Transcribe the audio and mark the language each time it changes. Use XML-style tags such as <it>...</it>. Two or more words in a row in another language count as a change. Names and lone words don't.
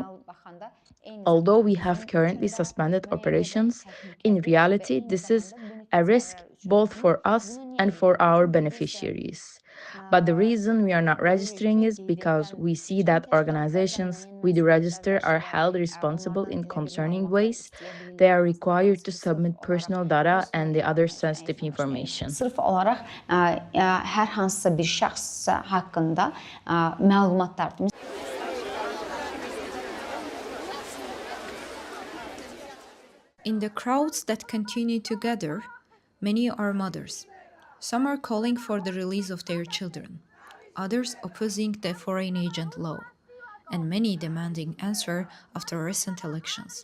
<en>Although we have currently suspended operations, in reality, this is a risk both for us and for our beneficiaries. But the reason we are not registering is because we see that organizations with the register are held responsible in concerning ways. They are required to submit personal data and the other sensitive information.</en> <az>Sırf olaraq hər hansısa bir şəxs haqqında məlumatlar.</az> <en>In the crowds that continue to gather, many are mothers. Some are calling for the release of their children, others opposing the foreign agent law, and many demanding answer after recent elections.</en>